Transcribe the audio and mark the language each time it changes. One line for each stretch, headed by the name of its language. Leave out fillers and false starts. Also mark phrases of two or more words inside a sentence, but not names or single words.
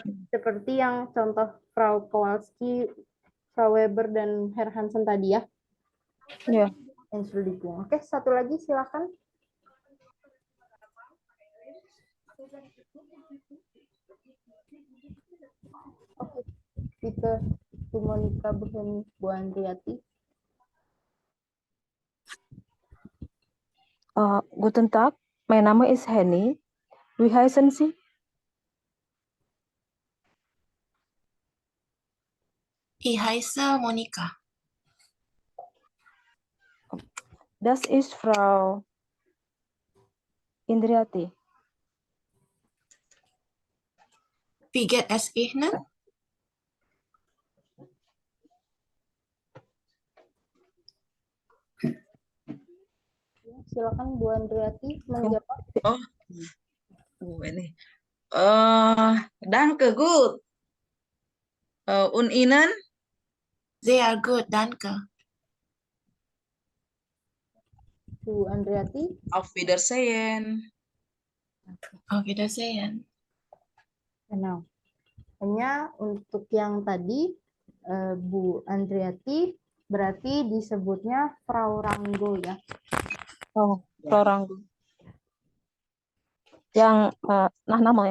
Indonesian: Seperti yang contoh Frau Kowalski, Frau Weber, dan Herr Hansen tadi ya. Iya. Entschuldigung. Oke, satu lagi silakan. Oke, kita Bu Monica, Bu Heni, Bu Andriati.
German: Guten Tag, mein Name ist Henny. Wie heißen Sie? Ich heiße Monika. Das ist Frau Indriati. Wie geht es Ihnen?
Indonesian: Silakan Bu Andriati menjawab. Ini.
German: Danke, gut. Und Ihnen? Sehr gut, danke. Bu Andriati. Auf Wiedersehen. Auf Wiedersehen.
Indonesian: Nah, hanya untuk yang tadi Bu Andriati berarti disebutnya Frau Ranggo ya. Oh, Frau Ranggo. Yang nah nama ya?